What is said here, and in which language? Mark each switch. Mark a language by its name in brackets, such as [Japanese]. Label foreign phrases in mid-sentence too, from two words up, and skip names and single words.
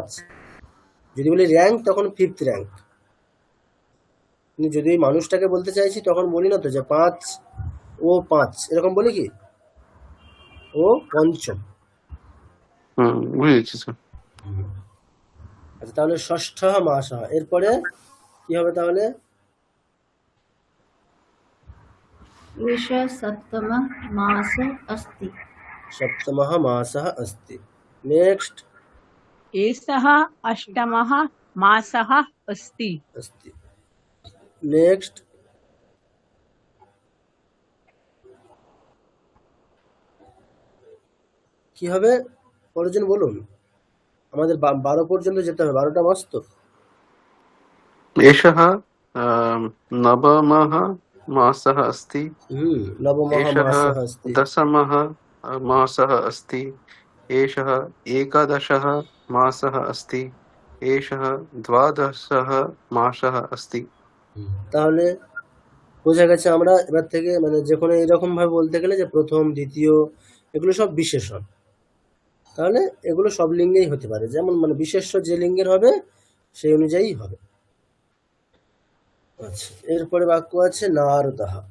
[Bangla] যদি বলি র্যাঙ্ক তখন ফিফথ র্যাঙ্ক, কিন্তু যদি ওই মানুষটাকে বলতে চাইছি তখন বলি না তো যে 5 ও 5, এরকম বলি কি? ও পঞ্চম। বুঝেছি স্যার। আচ্ছা, তাহলে ষষ্ঠ মাস। এরপরে কি হবে তাহলে? [Sanskrit] एषः सप्तमः मासः अस्ति। सप्तमः मासः अस्ति। नेक्स्ट, एषः अष्टमः मासः अस्ति। [Bangla] अस्ति। नेक्स्ट, কি হবে? পরের জন বলুন, আমাদের 12 পর্যন্ত যেতে হবে, 12টা মাস তো। [Sanskrit] एषः नवमः मासः अस्ति। नवमः एषः मासः अस्ति। दशमः मासः अस्ति। एषः एकादशः मासः अस्ति। एषः द्वादशः मासः अस्ति। [Bangla] তাহলে বোঝা গেছে আমরা এবার থেকে মানে যে কোনো এরকম ভাবে বলতে গেলে যে প্রথম, দ্বিতীয়, এগুলো সব বিশেষণ, তাহলে এগুলো সব লিঙ্গেই হতে পারে, যেমন মানে বিশেষ্য যে লিঙ্গের হবে সেই অনুযায়ী হবে। আচ্ছা, এরপরে বাক্য আছে নারদহ।